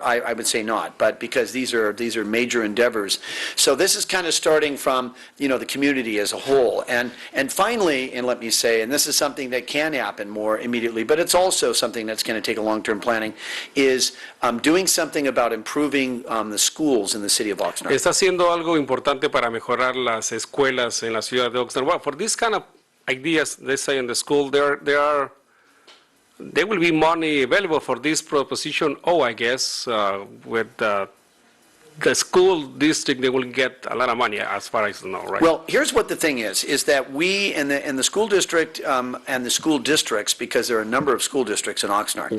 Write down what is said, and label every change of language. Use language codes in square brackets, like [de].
[en] I would say not, but because these are major endeavors. So this is kind of starting from, the community as a whole. And finally, and let me say, and this is something that can happen more immediately, but it's also something that's going to take a long-term planning, is doing something about improving the schools in the city of Oxnard. [es] Está haciendo algo importante para mejorar las escuelas en la ciudad de Oxnard. [en] Well, for this kind of ideas, they say in the school, there will be money available for this proposition. I guess with the school district, they will get a lot of money, as far as I know, right? Well, here's what the thing is that we in the school district and the school districts, because there are a number of school districts in Oxnard.